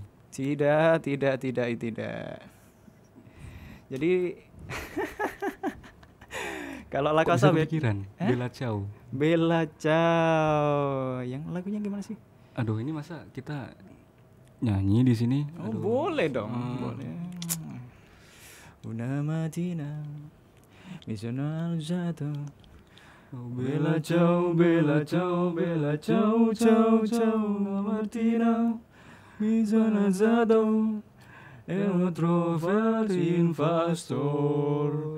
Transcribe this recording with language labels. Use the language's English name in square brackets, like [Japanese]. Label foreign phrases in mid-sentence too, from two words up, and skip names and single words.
[Indonesian] Tidak. Jadi kalau La Kok Casa bisa kepikiran? Bella Ciao. Bella Ciao, yang lagunya gimana sih? Aduh, ini masa kita nyanyi di sini? Oh, Aduh. boleh dong, boleh. [Italian] Una mattina mi sono alzato. Oh, Bella ciao, bella ciao, bella ciao, ciao, ciao. Una mattina mi sono alzato e ho trovato in pastor.